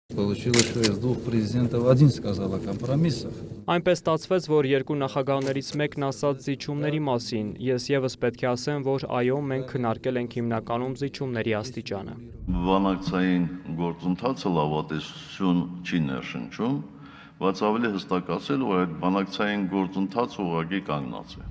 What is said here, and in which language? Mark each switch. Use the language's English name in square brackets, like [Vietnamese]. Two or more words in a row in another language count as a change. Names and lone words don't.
[Russian] Получилось, что из двух президентов один сказал о компромиссах. [Armenian] Այնպես ստացվեց, որ երկու նախագահներից մեկն ասաց զիջումների մասին, ես եւս պետք է ասեմ, որ այո, մենք քննարկել ենք հիմնականում զիջումների աստիճանը։ Բանակցային գործընթացը լավատեսություն չի ներշնչում, բայց ավելի հստակացել, որ այդ բանակցային գործընթացը ուղղակի կանգնած է։